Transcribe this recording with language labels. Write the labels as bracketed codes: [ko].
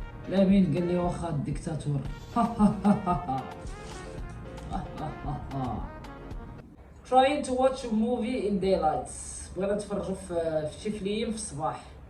[ar] لامين قال لي واخا الديكتاتور. [en] Trying to watch a movie in daylight. [ar] بغينا نتفرجوا في شي فيلم في الصباح.